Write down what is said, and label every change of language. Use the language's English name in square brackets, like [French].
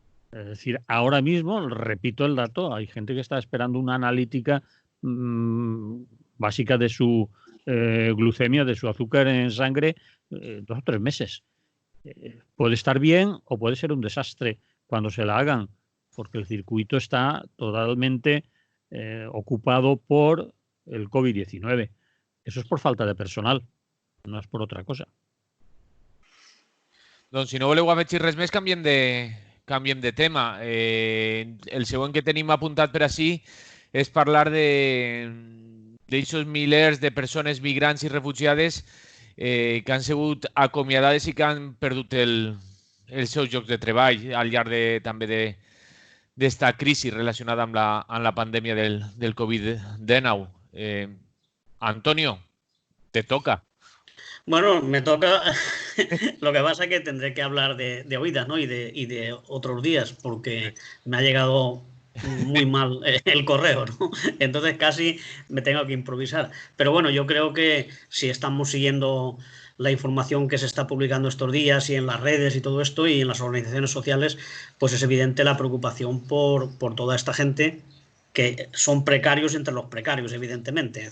[Spanish] Es decir, ahora mismo, repito el dato, hay gente que está esperando una analítica básica de su glucemia, de su azúcar en sangre, 2 o 3 meses. Puede estar bien o puede ser un desastre cuando se la hagan, porque el circuito está totalmente ocupado por el COVID-19. Eso es por falta de personal, no és per otra cosa. [Catalan] Doncs si no voleu afegir res més, canviem de tema. El següent que tenim apuntat per ací és parlar d'aixos milers de persones migrants i refugiades que han sigut acomiadades i que han perdut els seus llocs de treball al llarg també d'esta crisi relacionada amb la pandèmia del Covid-19. [Spanish] Antonio, te toca. Bueno, me toca. Lo que pasa es que tendré que hablar de oídas, ¿no? Y de otros días, porque me ha llegado muy mal el correo, ¿no? Entonces casi me tengo que improvisar. Pero bueno, yo creo que si estamos siguiendo la información que se está publicando estos días y en las redes y todo esto y en las organizaciones sociales, pues es evidente la preocupación por toda esta gente que son precarios entre los precarios, evidentemente.